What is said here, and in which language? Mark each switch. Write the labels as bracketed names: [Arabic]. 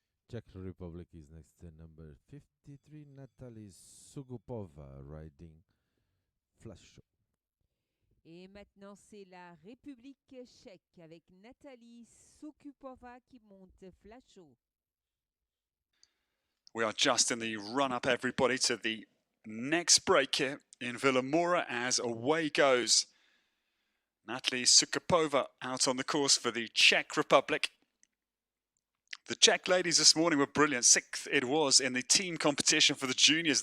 [English] Czech Republic is next to number 53, Natalie Sugupova, riding Flash. [French] Et maintenant, c'est la République tchèque avec Natalie Sukupova qui monte Flachot. [English] We are just in the run-up, everybody, to the next break here in Vilamoura as away goes Natalie Sukapova out on the course for the Czech Republic. The Czech ladies this morning were brilliant. 6th it was in the team competition for the juniors.